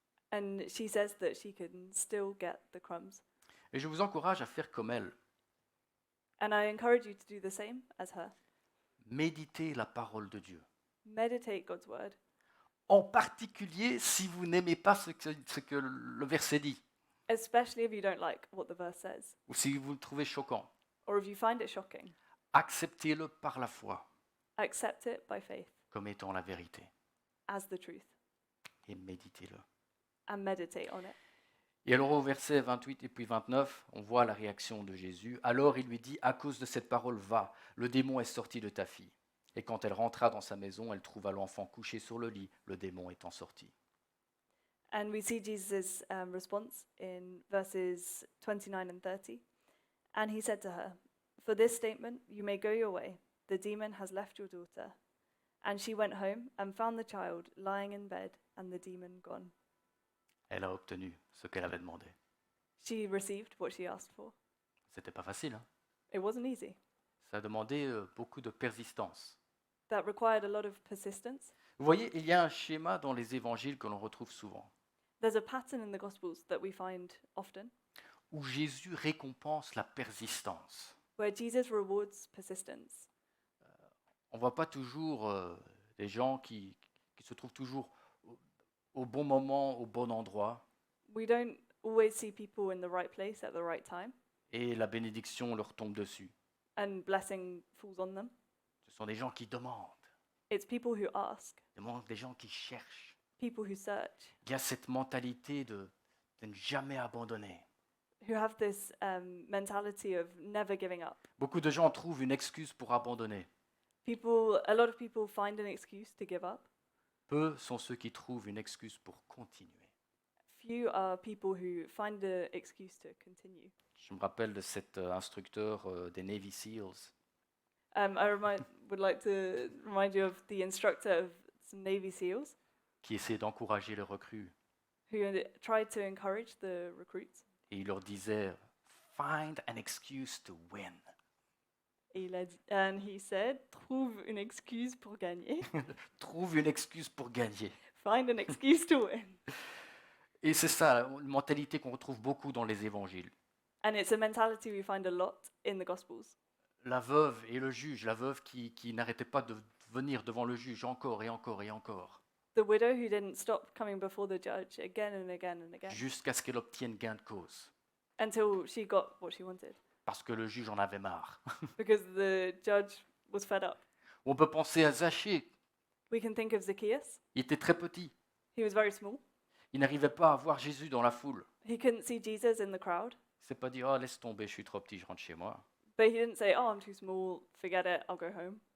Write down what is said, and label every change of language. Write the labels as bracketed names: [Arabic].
[English] and she says that she can still get the crumbs. [French] Et je vous encourage à faire comme elle. [English] And I encourage you to do the same as her. [French] Méditez la parole de Dieu. [English] Meditate God's word, [French] En particulier si vous n'aimez pas ce que le verset dit, [English] especially if you don't like what the verse says, [French] ou si vous le trouvez choquant. [English] or if you find it shocking. [French] Acceptez-le par la foi. [English] Accept it by faith. [French] comme étant la vérité. [English] as the truth [French] Et méditez-le. [English] and meditate on it. [French] Et alors au verset 28 et puis 29, on voit la réaction de Jésus. Alors il lui dit, à cause de cette parole, va, le démon est sorti de ta fille. Et quand elle rentra dans sa maison, elle trouva l'enfant couché sur le lit, le démon étant sorti. [English] And we see Jesus' response in verses 29 and 30. And he said to her, "For this statement you may go your way. The demon has left your daughter." And she went home and found the child lying in bed and the demon gone. [French] Elle a obtenu ce qu'elle avait demandé. [English] She received what she asked for. [French] C'était pas facile, hein? [English] It wasn't easy. [French] Ça a demandé beaucoup de persistance. [English] That required a lot of persistence. [French] Vous voyez, il y a un schéma dans les évangiles que l'on retrouve souvent, [English] There's a pattern in the Gospels that we find often [French] où Jésus récompense la persistance. [English] where Jesus rewards persistence. [French] On ne voit pas toujours des gens qui se trouvent toujours au bon moment, au bon endroit, [English] We don't always see people in the right place at the right time [French] et la bénédiction leur tombe dessus. [English] and blessing falls on them. [French] Ce sont des gens qui demandent, [English] It's people who ask, [French] des gens qui cherchent. [English] people who search, [French] Il y a cette mentalité de ne jamais abandonner. [English] who have this mentality of never giving up. [French] Beaucoup de gens trouvent une excuse pour abandonner. [English] A lot of people find an excuse to give up. [French] Peu sont ceux qui trouvent une excuse pour continuer. [English] Few are people who find an excuse to continue. [French] Je me rappelle de cet instructeur des Navy SEALs [English] Would like to remind you of the instructor of some Navy SEALs [French] qui essaie d'encourager les recrues. [English] who tried to encourage the recruits. [French] Et il leur disait, [English] find an excuse to win. And he said, [French] trouve une excuse pour gagner. Trouve une excuse pour gagner. [English] Find an excuse to win. [French] Et c'est ça, une mentalité qu'on retrouve beaucoup dans les évangiles. [English] And it's a mentality we find a lot in the Gospels. [French] La veuve et le juge, la veuve qui n'arrêtait pas de venir devant le juge encore et encore et encore, [English] The widow who didn't stop coming before the judge again and again and again [French] jusqu'à ce qu'elle obtienne gain de cause. [English] until she got what she wanted [French] Parce que le juge en avait marre. [English] because the judge was fed up. [French] On peut penser à Zachée. [English] We can think of Zacchaeus. [French] Il était très petit. [English] He was very small. [French] Il n'arrivait pas à voir Jésus dans la foule. [English] He couldn't see Jesus in the crowd, [French] Il ne s'est pas dit, oh, laisse tomber, je suis trop petit, je rentre chez moi. [English] but he didn't say, "Oh, I'm too small, forget it, I'll go home.